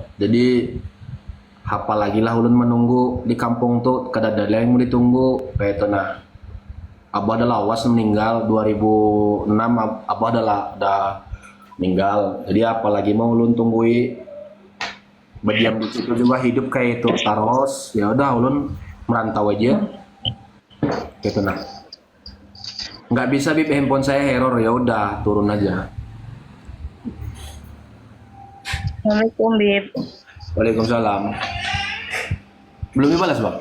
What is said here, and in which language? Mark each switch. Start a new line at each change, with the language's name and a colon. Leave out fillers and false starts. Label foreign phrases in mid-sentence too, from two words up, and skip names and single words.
Banjar: Jadi apa lagi lah ulun menunggu di kampung tuh, kada ada yang mau ditunggu. Kayak itu nah. Abah ada lawas meninggal 2006, Abah ada meninggal. Jadi apalagi mau ulun tunggui berdiam di situ juga hidup kayak itu terus. Ya udah ulun merantau aja. Gitu nah.
Indonesian: Nggak bisa bib handphone saya error, ya udah turun aja. Assalamualaikum Bib. Waalaikumsalam. Belum dibalas bang?